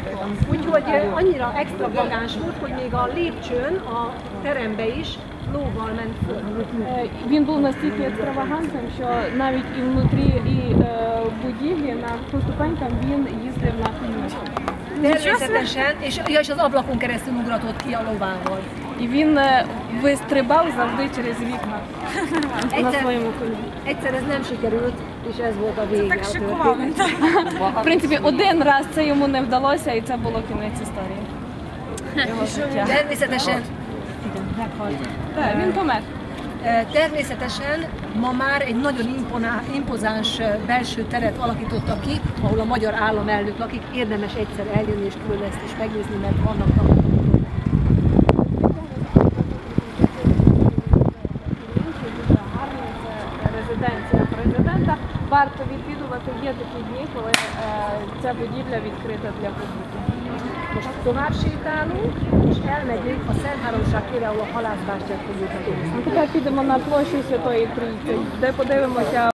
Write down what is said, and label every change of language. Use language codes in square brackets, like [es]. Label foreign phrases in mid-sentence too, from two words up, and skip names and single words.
[hu] Úgyhogy annyira extravagáns volt, hogy még a lépcsőn, a terembe is lóval ment föl. [uk] Він був настільки екстравагантним, що навіть і внутрі і будівлі на ступеньках він їздив на коні. [hu] Természetesen, és az ablakon keresztül ugratott ki a lovával. [uk] І він вистрибав завжди через вікна на своєму коні. [hu] Egyszer ez nem sikerült, és ez volt a vége a történet. [uk] В принципі, один раз це йому не вдалося, і це було кінець історії. Його життя. [hu] Természetesen, igen, meghalt. [uk] Так, він помер. [hu] Természetesen ma már egy nagyon impozáns belső teret alakítottak ki, ahol a magyar államelnök lakik. Érdemes egyszer eljönni és külön ezt is megnézni, mert vannak napok. [uk] Резиденція президента. Варто відвідувати, є такі дні, коли ця будівля відкрита для публіки. [hu] Most tovább sétálunk, és elmegyünk a Szentháromság térre, ahol a halászbástyát fogjuk megnézni. [uk] Тепер підемо на площу Святої Трійці, де подивимося